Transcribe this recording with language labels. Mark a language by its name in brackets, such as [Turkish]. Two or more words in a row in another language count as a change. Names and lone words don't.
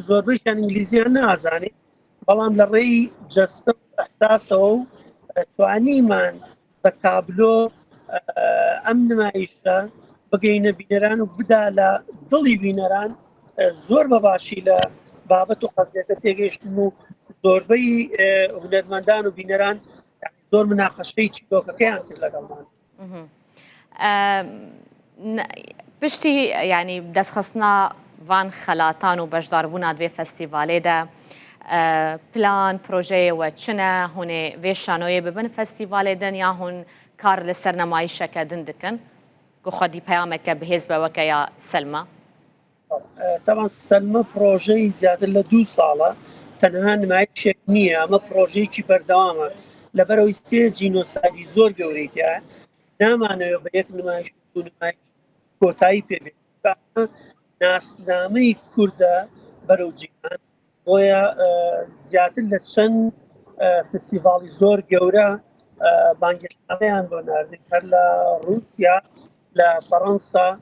[Central Kurdish] زۆربەیشیان ئینگلیزیان نازانێت بەڵام لە ڕێی جەستە و ئەحساسەوە و توانیمان بە تابلۆ ئەم نمایشە بگەینە بینەران و بدا لە دڵی بینەران زۆر بەباشی لە بابەت و قەزیەکە تێگەیشتن و زۆربەی هونەرمەندان و بینەران زۆر مناقەشەی چیرۆکەکەیان کرد لەگەڵمان [Kurdish] پشتی ینی دەستخستنا van xelatan û beşdarbûna divê festîvalê de plan projeyê we çi ne hûn ê vê şanoyê bibin festîvalê din ya hûn kar li ser nemayîşeke din dikin ku xwedî peyameke bihêz be weke ya Selma [Central Kurdish] طبعا سەلمە پرۆژەی زیاتر لە 2 ساڵە تەنها نمایشێک نییە ئەمە پرۆژەیەکی بەردەوامە لەبەرەوەی سێ جینۆسایدی زۆر گەورەی تایە نامانەوێت بە یەک نمایش کۆتایی پێبێت ناسنامەی کووردە بەرەو جیهان بۆیە زیاتر لە چەند فستیڤاڵی زۆر گەورە بانگشتنامەیان بۆ ناردن هەر لە رووسیا لە فەڕەنسا